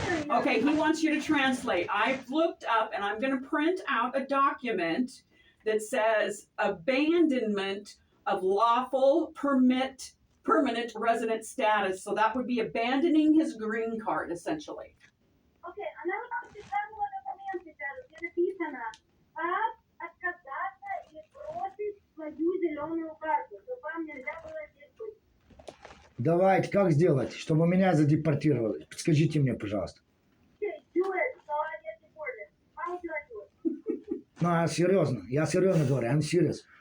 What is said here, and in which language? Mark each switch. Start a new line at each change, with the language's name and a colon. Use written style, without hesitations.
English: Okay, he wants you to translate. I've looked up and I'm going to print out a document that says abandonment of lawful permanent resident status. So that would be abandoning his green card, essentially.
Russian: Окей, она вот прочитала документ сейчас, где написано, как отказаться и бросить свою зеленую карту, чтобы вам нельзя было здесь быть. Давайте, как сделать, чтобы меня задепортировали? Подскажите мне, пожалуйста.
English: Okay, do it, so I get deported. How would you like to do it?
Russian: Ну, я серьезно говорю,
English: I'm serious.